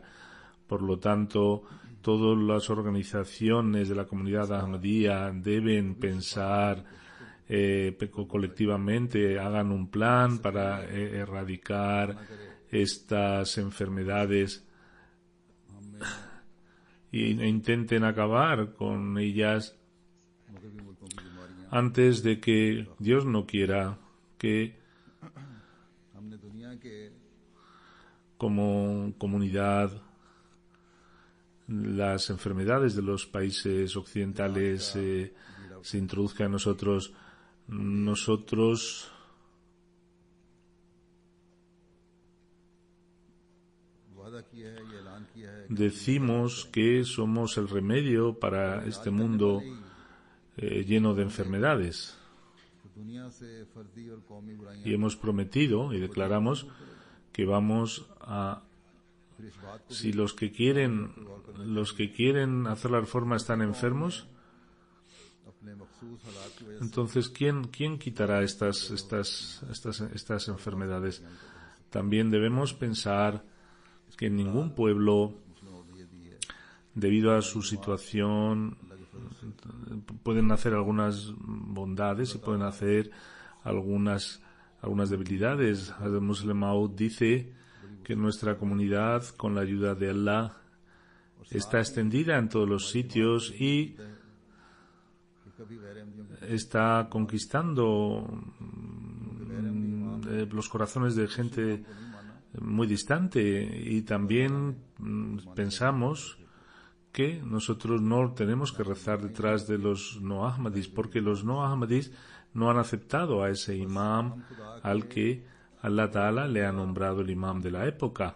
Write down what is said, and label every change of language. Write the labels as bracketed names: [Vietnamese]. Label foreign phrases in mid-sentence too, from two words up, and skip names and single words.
[Spanish] Por lo tanto, todas las organizaciones de la comunidad Ahmadía deben pensar colectivamente, hagan un plan para erradicar estas enfermedades e intenten acabar con ellas antes de que, Dios no quiera, que [Urdu] ہم نے دنیا کے [Spanish] como comunidad las enfermedades de los países occidentales se introduzcan en nosotros. Nosotros [Urdu] وعدہ کیا ہے، یہ اعلان کیا ہے [Spanish] decimos que somos el remedio para este mundo lleno de enfermedades. [Urdu] کہ دنیا سے فردی اور قومی برائیاں [Spanish] Y hemos prometido y declaramos que vamos a, [Urdu] پھر اس بات کو [Spanish] si los que quieren hacer la reforma están enfermos, [Urdu] اپنے مخصوص حالات کی وجہ [Spanish] entonces ¿quién quitará estas enfermedades? También debemos pensar que en ningún pueblo, debido a su situación, pueden hacer algunas bondades y pueden hacer algunas debilidades. Hazrat Muslim Maud dice que nuestra comunidad, con la ayuda de Allah, está extendida en todos los sitios y [Urdu] کہ کبھی غیر احمدیوں [Spanish] está conquistando los corazones de gente muy distante, y también pensamos que nosotros no tenemos que rezar detrás de los no ahmadis, porque los no ahmadis no han aceptado a ese imam al que [Arabic] اللہ تعالیٰ [Spanish] le ha nombrado el imam de la época.